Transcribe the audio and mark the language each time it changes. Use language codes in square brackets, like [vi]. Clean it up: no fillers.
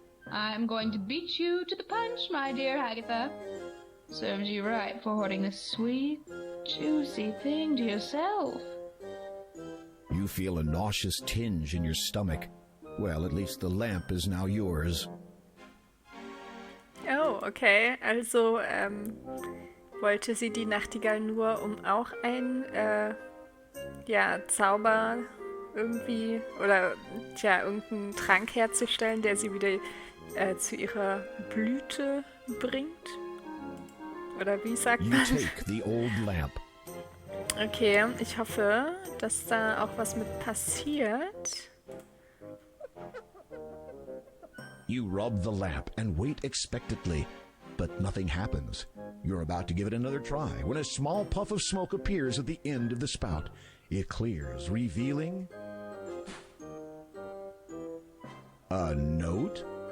[en] I'm going to beat you to the punch, my dear Agatha. Serves you right for hoarding this sweet, juicy thing to yourself. You feel a nauseous tinge in your stomach. Well, at least the lamp is now yours. Oh, okay. [de] Also wollte sie die Nachtigall nur, um auch ein Zauber irgendwie oder irgendeinen Trank herzustellen, der sie wieder zu ihrer Blüte bringt? Oder wie sagt [en] You [de] man? [en] take the old lamp. [de] Okay, ich hoffe, dass da auch was mit passiert. [en] You rub the lamp and wait expectantly, but nothing happens. You're about to give it another try when a small puff of smoke appears at the end of the spout. It clears, revealing a note.